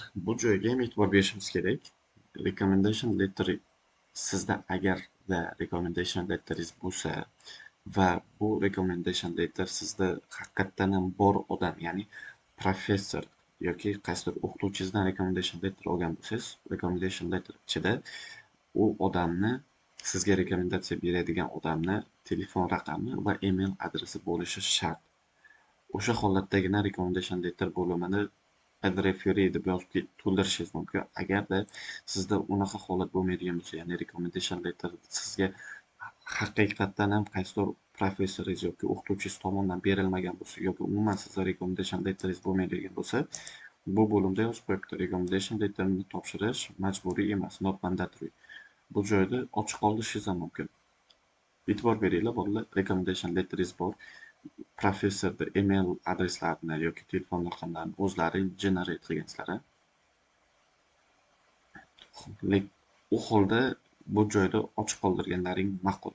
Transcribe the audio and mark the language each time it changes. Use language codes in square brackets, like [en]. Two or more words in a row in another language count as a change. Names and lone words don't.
[uz] Bu joyga ham e'tibor berishimiz kerak. [en] Recommendation letter [uz] sizda agarda [en] recommendation letteringiz [uz] bo'lsa va bu [en] recommendation letter [uz] sizda haqiqatdan ham bor odam, ya'ni professor yoki qaysidir o'qituvchingizdan [en] recommendation letter [uz] olgan bo'lsangiz, [en] recommendation letter [uz] ichida u odamni, sizga rekomendatsiya beradigan odamni telefon raqami va email adresi bo'lishi shart. O'sha holatdagina [en] recommendation letter [uz] bo'limini [en] add referee [uz] deb yozib to'ldirishingiz mumkin. Agarda sizda unaqa holat bo'lmaydigan bo'lsa, ya'ni [en] recommendation letter [uz] sizga haqiqatdan ham qaysidir professoringiz yoki o'qituvchingiz tomonidan berilmagan bo'lsa yoki umuman sizda [en] recommendation letteringiz [uz] bo'lmaydigan bo'lsa, bu bo'limda yozib qo'yibdi. [en] Recommendation letterni [uz] topshirish majburiy emas, [en] not mandatory. [uz] Bu joyda ochiq qoldishingiz ham mumkin. E'tibor beringlar, bolalar, [en] recommendation letteringiz [uz] bor. professorni email adreslarini yoki telefon raqamlarini o'zlaring generate qilgansizlar. U holda bu joyda ochiq qoldirganlaring ma'qul.